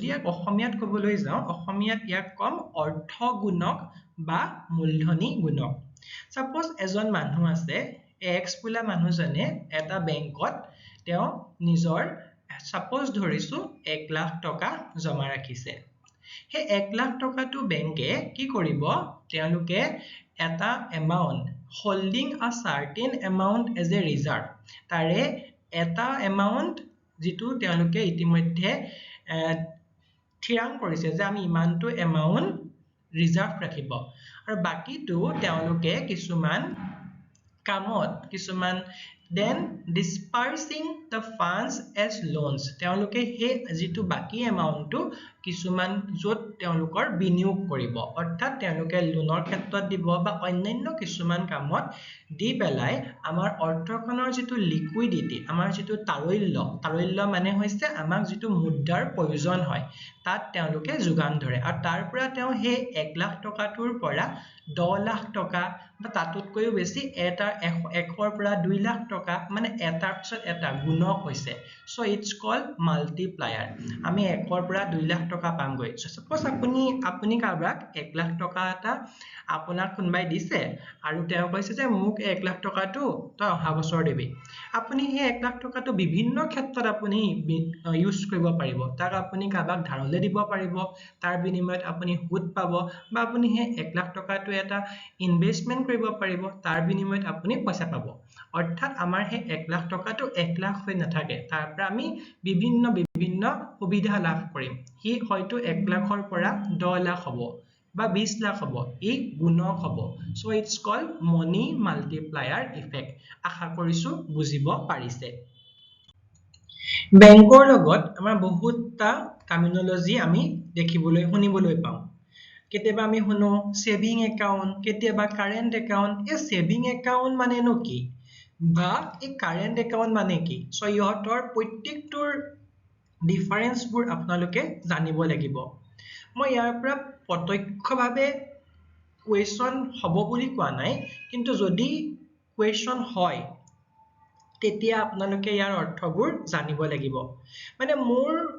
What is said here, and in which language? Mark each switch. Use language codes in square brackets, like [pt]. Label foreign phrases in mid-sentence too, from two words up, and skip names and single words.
[as] ইয়াক অসমীয়াত ক'বলৈ যাওঁ অসমীয়াত ইয়াক কম অৰ্থ গুণক বা মূলধনী গুণক সাপোজ এজন মানুহ আছে এক্স বোলা মানুহজনে এটা বেংকত তেওঁ নিজৰ সাপোজ ধৰিছো 1 লাখ টকা জমা ৰাখিছে হে 1 লাখ টকাটো বেংকে কি কৰিব তেওঁলোকে এটা [en] amount holding a certain amount as a reserve [as] তাৰে এটা amount যেটো তেওঁলোকে ইতিমধ্যে থিৰাং কৰিছে যে আমি ইমানটো [en] amount reserve [as] ৰাখিব আৰু বাকিটো তেওঁলোকে কিছুমান কামত কিছুমান [en] then dispersing the funds as loans [as] তেওঁলোকে হে যেটো বাকি এমাউন্টটো কিছুমান যত তেওঁলোকৰ বিনিয়োগ কৰিব অৰ্থাৎ তেওঁলোকে লোনৰ ক্ষেত্ৰত দিব বা অন্যান্য কিছুমান কামত দি পেলাই আমাৰ অৰ্থখনৰ যেটো লিকুইডিটি আমাৰ যেটো তাৰল্য মানে হৈছে আমাক যেটো মুদ্ৰাৰ প্ৰয়োজন হয় তাত তেওঁলোকে যোগান ধৰে আৰু তাৰ পৰা তেওঁ হে 1 লাখ টকাটোৰ পৰা 10 লাখ টকা বা তাতোতকৈও বেছি এটা 100ৰ পৰা 2 লাখ টকা মানে এটাৰ পিছত এটা গুণক হৈছে [en] so it's called multiplier [as] আমি 1ৰ পৰা 2 লাখ টকা পামগৈ সাপোজ আপুনি কাৰোবাক 1 লাখ টকা এটা আপোনাক কোনবাই দিছে আৰু তেওঁ কৈছে যে মোক 1 লাখ টকাটো তই অহা বছৰ দিবি আপুনি এই 1 লাখ টকাটো বিভিন্ন ক্ষেত্ৰত আপুনি ইউজ কৰিব পাৰিব তাক আপুনি কাৰোবাক ধাৰলে দিব পাৰিব তাৰ বিনিময়ত আপুনি সুদ পাব বা আপুনি সেই 1 লাখ টকাটো এটা ইনভেষ্টমেন্ট কৰিব পাৰিব তাৰ বিনিময়ত আপুনি পইচা পাব অৰ্থাৎ আমাৰ সেই 1 লাখ টকাটো 1 লাখ হৈ নাথাকে তাৰ পৰা আমি বিভিন্ন সুবিধা লাভ কৰিম হি হয়তো 1 লাখৰ পৰা 10 লাখ হ'ব বা 20 লাখ হ'ব ই গুণক হ'ব [en] so it's called money multiplier effect [as] আশা কৰিছো বুজিব পাৰিছে বেংকৰ লগত আমাৰ বহুতটা টাৰ্মিনলজি আমি দেখিবলৈ শুনিবলৈ পাওঁ কেতিয়াবা আমি শুনো [en] saving account [as] কেতিয়াবা [en] current account [as] এই [en] saving account [as] মানেনো কি বা এই [en] current account [as] মানে কি সো ইহতৰ প্ৰত্যেকটোৰ ডিফাৰেন্সবোৰ আপোনালোকে জানিব লাগিব মই ইয়াৰ পৰা প্ৰত্যক্ষভাৱে কোৱেশ্চন হ'ব বুলি কোৱা নাই কিন্তু যদি কোৱেশ্চন হয় তেতিয়া আপোনালোকে ইয়াৰ অৰ্থবোৰ জানিব লাগিব মানে মোৰ